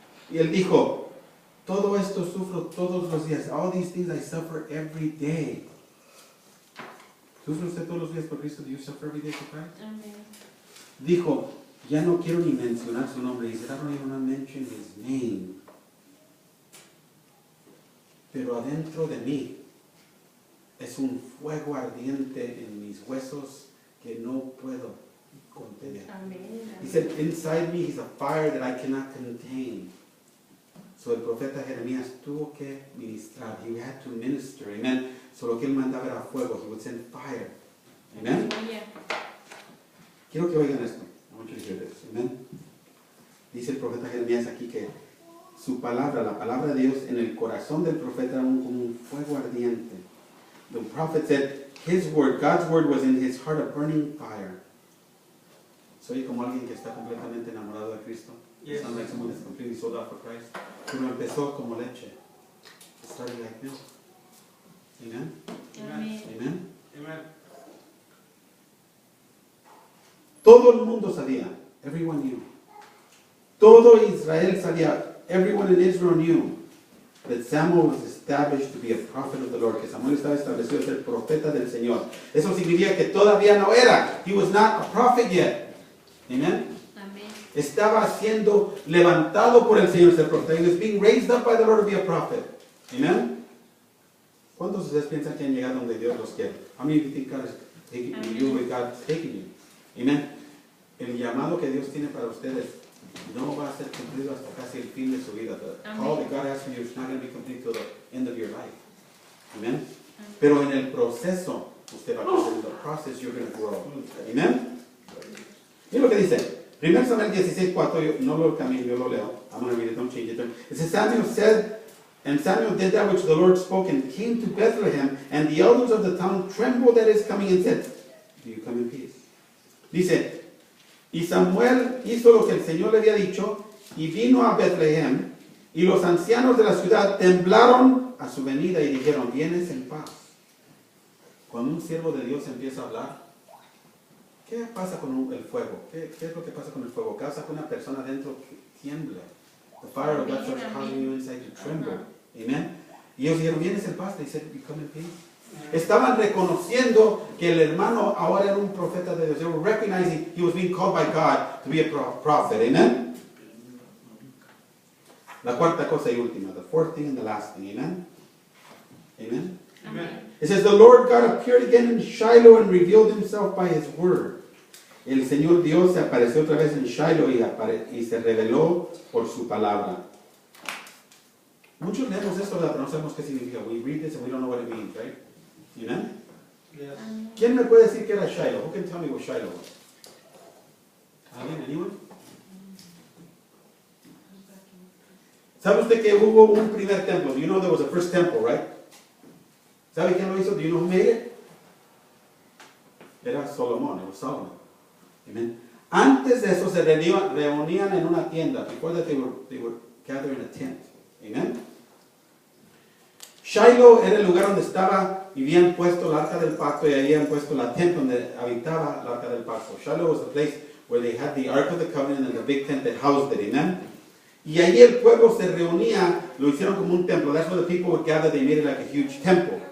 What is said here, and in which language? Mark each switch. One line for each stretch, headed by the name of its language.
Spanish: Y él dijo, todo esto sufro todos los días.
English: All these things I suffer every day.
Spanish: ¿Sufre usted todos los días por Cristo?
English: Do you suffer every day for Christ?
Spanish: Amén. Dijo, ya no quiero ni mencionar su nombre.
English: He said, I don't even want to mention his name.
Spanish: Pero adentro de mí es un fuego ardiente en mis huesos que no puedo contener. Amén.
English: He said, inside me is a fire that I cannot contain.
Spanish: So el profeta Jeremías tuvo que ministrar.
English: He had to minister.
Spanish: Amen. So lo que él mandaba era fuego.
English: He would send fire. Amen.
Spanish: Aleluya. Quiero que oigan esto.
English: I want you to hear this. Amen.
Spanish: Dice el profeta Jeremías aquí que su palabra, la palabra de Dios en el corazón del profeta era como un fuego ardiente.
English: The prophet said, his word, God's word was in his heart a burning fire.
Spanish: Soy como alguien que está completamente enamorado de Cristo.
English: Yes. Sound like someone that's completely sold out for Christ.
Spanish: Pero empezó como leche.
English: It started like milk. Amen?
Spanish: Amén.
English: Amen? Amen.
Spanish: Todo el mundo sabía.
English: Everyone knew.
Spanish: Todo Israel sabía.
English: Everyone in Israel knew that Samuel was established to be a prophet of the Lord.
Spanish: Que Samuel estaba establecido a ser profeta del Señor. Eso significa que todavía no era.
English: He was not a prophet yet. Amen?
Spanish: Amén. Estaba siendo levantado por el Señor ser profeta.
English: He was being raised up by the Lord to be a prophet. Amen?
Spanish: ¿Cuántos de ustedes piensan que han llegado donde Dios los quiere?
English: How many of you think God is taking you where God is taking you? Amen.
Spanish: El llamado que Dios tiene para ustedes no va a ser cumplido hasta casi el fin de su vida.
English: The call that God has for you is not going to be complete till the end of your life. Amen.
Spanish: Pero en el proceso, usted va a crecer.
English: In the process, you're going to grow. Amen.
Spanish: Mira lo que dice.
English: 1 Samuel 16:4,
Spanish: yo no lo cambio, yo lo leo.
English: I'm going to read it, don't change it. It says, Samuel said, and Samuel did that which the Lord spoke and came to Bethlehem, and the elders of the town trembled at his coming and said, do you come in peace?
Spanish: Dice, y Samuel hizo lo que el Señor le había dicho, y vino a Bethlehem, y los ancianos de la ciudad temblaron a su venida y dijeron, vienes en paz. Cuando un siervo de Dios empieza a hablar, ¿qué pasa con el fuego? ¿Qué es lo que pasa con el fuego? Causa que una persona dentro tiemble.
English: The fire of God starts causing you inside to tremble.
Spanish: Amen. Y ellos dijeron, vienes en paz.
English: They said, you come in peace.
Spanish: Estaban reconociendo que el hermano ahora era un profeta de Dios.
English: They were recognizing he was being called by God to be a prophet. Amen.
Spanish: La cuarta cosa y última.
English: The fourth thing and the last thing. Amen. Amen. Amen. It says, the Lord God appeared again in Shiloh and revealed himself by his word.
Spanish: El Señor Dios se apareció otra vez en Shiloh y se reveló por su palabra. Muchos leemos esto, pero no sabemos qué significa.
English: We read this and we don't know what it means, right? Amen? Yes.
Spanish: ¿Quién me puede decir qué era Shiloh?
English: Who can tell me what Shiloh was?
Spanish: ¿Alguien?
English: Anyone?
Spanish: ¿Sabe usted que hubo un primer templo?
English: You know there was a first temple, right?
Spanish: ¿Sabe quién lo hizo?
English: Do you know who made it?
Spanish: Era Solomón,
English: it was Solomon. Amen.
Spanish: Antes de eso se reunían en una tienda.
English: Before that they would gather in a tent. Amen.
Spanish: Shiloh era el lugar donde habían puesto el arca del pacto y habían puesto la tent donde habitaba el arca del pacto.
English: Shiloh was the place where they had the ark of the covenant and the big tent that housed it. Amen.
Spanish: Y allí el pueblo se reunía, lo hicieron como un templo.
English: That's where the people would gather. They made it like a huge temple.